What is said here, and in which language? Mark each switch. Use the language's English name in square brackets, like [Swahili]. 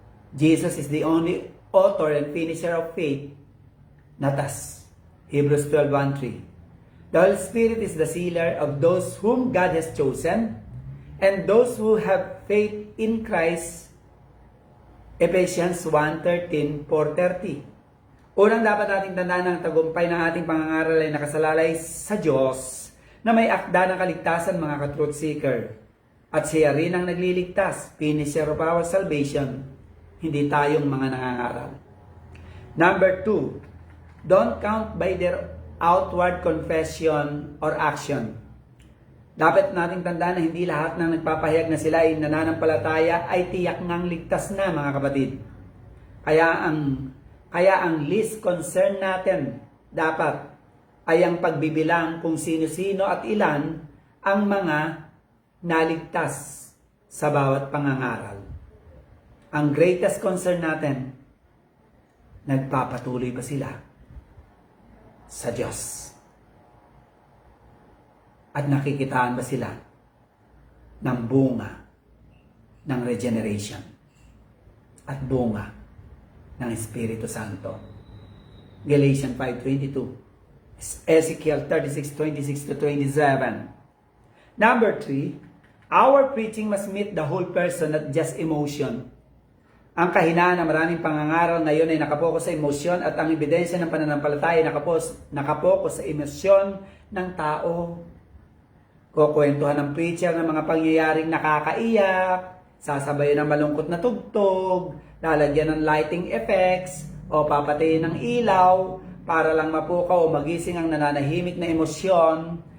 [English] Jesus is the only author and finisher of faith, not us. Hebrews 12:1-3. The Holy Spirit is the sealer of those whom God has chosen and those who have faith in Christ. Ephesians 1:13-4:30. [Filipino] Unang dapat nating tandaan ng tagumpay ng ating pangangaral ay nakasalalay sa Diyos na may akda ng kaligtasan, mga ka-truth seeker. At siya rin ang nagliligtas, [English] finisher of our salvation, [Filipino] hindi tayong mga nangangaral. [English] Number 2, don't count by their outward confession or action. [Filipino] Dapat nating tandaan na hindi lahat ng nagpapahayag na sila ay nananampalataya ay tiyak ngang ligtas na, mga kapatid. Kaya ang least concern natin dapat ay ang pagbibilang kung sino-sino at ilan ang mga naligtas sa bawat pangangaral. Ang greatest concern natin, nagpapatuloy ba sila sa Diyos? At nakikitaan ba sila ng bunga ng regeneration at bunga ng Espiritu Santo? Galatians 5:22, Ezekiel 36:26-27. [English] Number 3, our preaching must meet the whole person, not just emotion. [Filipino] Ang kahinaan ng maraming pangangaral ngayon ay nakapokus sa emosyon at ang ebidensya ng pananampalataya nakapokus sa emosyon ng tao. Kukwentuhan ng preacher ng mga pangyayaring nakakaiyak, sasabayan ng malungkot na tugtog, lalagyan ng lighting effects, o papatayin ng ilaw para lang mapukaw o magising ang nananahimik na emosyon.